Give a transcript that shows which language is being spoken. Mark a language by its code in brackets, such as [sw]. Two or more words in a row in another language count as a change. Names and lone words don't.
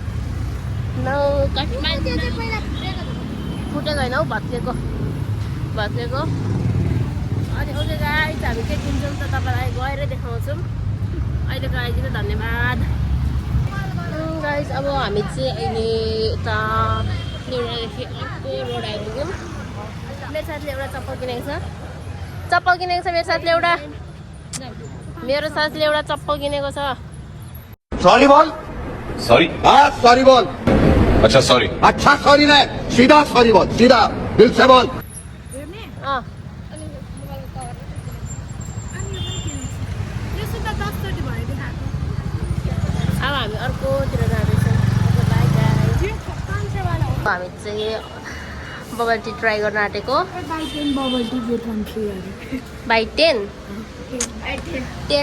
[ne] फुटेको होइन हौ भत्केको अनि [en] OK guys [ne] हामी के किन्छौँ त तपाईँलाई गएरै देखाउँछौँ अहिलेको लागि चाहिँ धन्यवाद गाइस अब हामी चाहिँ अहिले यता न्युरोडदेखि अर्को रोड आइपुग्यौँ मेरो साथीले एउटा चप्पल किनेको छ मेरो साथीले एउटा चप्पल किनेको छ [hi] सॉरी बोल सॉरी हाँ सॉरी बोल अच्छा सॉरी अच्छा सॉरी नहीं सीधा सॉरी बोल सीधा दिल से बोल [ne] अब हामी अर्कोतिर जाँदैछौँ हामी चाहिँ [en] bubble tea try [ne] गर्न आँटेको बाई 10 10